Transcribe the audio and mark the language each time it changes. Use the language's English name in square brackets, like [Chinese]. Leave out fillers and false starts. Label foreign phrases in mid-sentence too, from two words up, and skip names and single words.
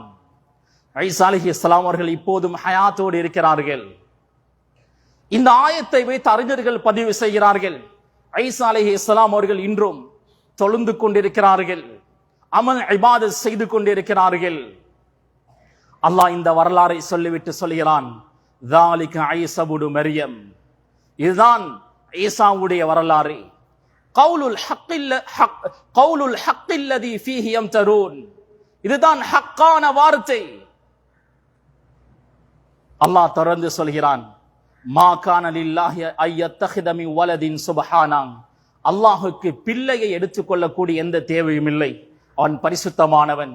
[Tamil] ஈசா அலைஹிஸ்ஸலாம் அவர்கள் இப்போதும் ஹயாத்தோடு இருக்கிறார்கள். இந்த ஆயத்தை வைத்து அறிஞர்கள் பதிவு செய்கிறார்கள், ஈசா அலைஹிஸ்ஸலாம் அவர்கள் இன்றும் தொழுந்து கொண்டிருக்கிறார்கள், அமல் இபாதத் செய்து கொண்டிருக்கிறார்கள். அல்லாஹ் இந்த வரலாறை சொல்லிவிட்டு சொல்கிறான், [Arabic] ذَلِكَ عِيسَى ابْنُ மரியம், [Tamil] இதுதான் ஈசாவுடைய வரலாறு. [Arabic] قول الحق الذي فيه يمترون, [Tamil] இதுதான் ஹக்கான வார்த்தை. அல்லாஹ் தொடர்ந்து சொல்கிறான், [Arabic] ما كان لله أن يتخذ من ولد سبحانه, [Tamil] அல்லாஹுக்கு பிள்ளையை எடுத்துக்கொள்ளக்கூடிய எந்த தேவையும் இல்லை, அவன் பரிசுத்தமானவன்.